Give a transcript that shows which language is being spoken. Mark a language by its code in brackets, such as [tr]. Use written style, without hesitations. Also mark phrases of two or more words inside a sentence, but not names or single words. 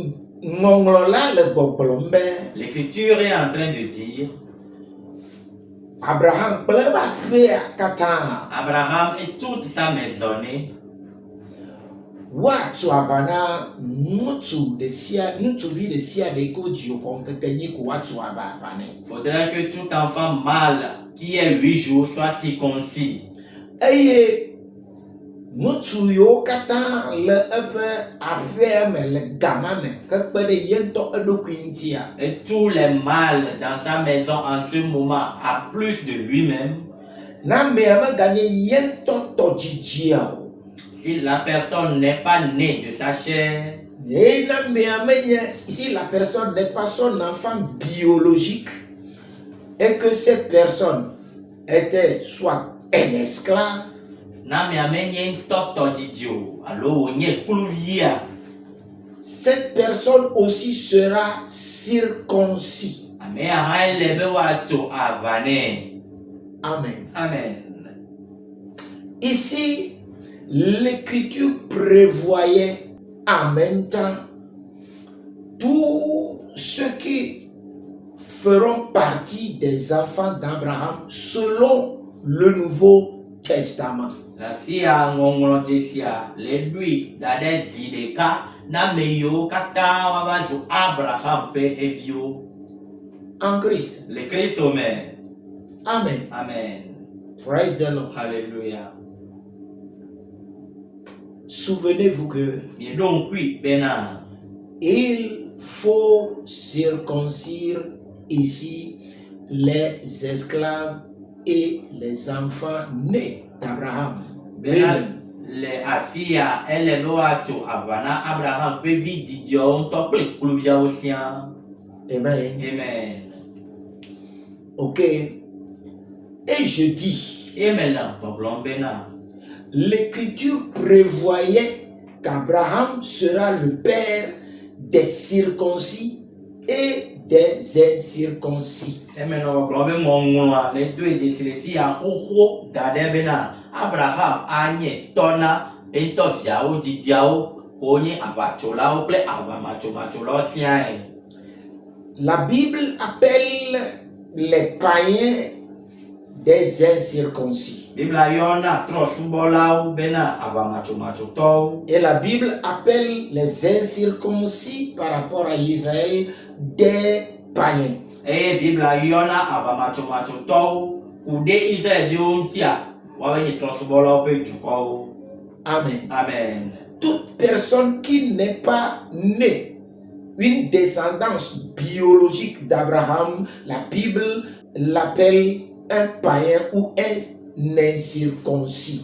[ee] Ŋɔŋlɔ la le gbɔgblɔm be [fr] L'Écriture est en train de dire [ee] Abraham kple aƒea katã [fr] Abraham et toute sa maisonnée [ee] woatu aʋa na ŋutsuvi ɖe sia ɖe ko dzi xɔ ŋkekenyui ko woatu aʋa nɛ. [fr] faudrait que tout enfant mâle qui est 8 jours soit circoncis. [ee] Eye ŋutsu yiwo katã le eƒe aƒea me le gama me ke kpe ɖe ye ŋutɔ eɖokui ŋutia. [fr] Et tous les mâles dans sa maison en ce moment, à plus de lui-même, [ee] Na amea meganye ye ŋutɔ tɔ dzidzia o. [fr] si la personne n'est pas née de sa chair, Et [ee] na amea menye [fr] si la personne n'est pas son enfant biologique et que cette personne était soit un esclave, [ee] na miamenye ŋutɔ didi o, alo wònye kluvia, [fr] cette personne aussi sera circoncis. [ee] amea hã ele be wòatso aʋa nɛ. Amen. Amen. [fr] Ici, l'Écriture prévoyait en même temps tous ceux qui feront partie des enfants d'Abraham selon le Nouveau Testament. [ee] La fia ŋɔŋlɔ dzesia le ɖoe da ɖe zi ɖeka na ame yiwo katã woava zu Abraham ƒe eviwo. [fr] En Christ. [ee] Le Kristo me. Amen. Amen. [en] Praise the Lord. [fr] Alléluia. Souvenez-vous que [ee] Mieɖo ŋkui bena [fr] il faut circoncire ici les esclaves et les enfants nés d'Abraham. [ee] bena Amen. le afia ele be woatso aʋa na Abraham ƒe vi didiawo ŋutɔ kple kluviawo siaa. Amen. Amen. [fr] Ok. Et je dis, [ee] Eye me le gbɔgblɔm bena [fr] l'Écriture prévoyait qu'Abraham sera le père des circoncis et des incirconcis. [ee] eme nɔ gbɔgblɔm be ŋɔŋlɔa le doe dzesi le fia xoxo da ɖe bena Abraham anye tɔna etɔ viawo didiawo ko nye aʋatsolawo kple aʋamatsolawo siae. [fr] La Bible appelle les païens des incirconcis. [ee] Bibla yɔna trɔsubɔlawo bena aʋamatsolawo. [fr] Et la Bible appelle les incirconcis par rapport à Israël des païens. [ee] Eye Bibla yɔna aʋamatsolawo ku ɖe Israelviwo ŋutia woawoe nye trɔsubɔlawo ƒe dukɔwo. Amen. Amen. [fr] Toute personne qui n'est pas née une descendance biologique d'Abraham, la Bible l'appelle un païen ou un incirconcis.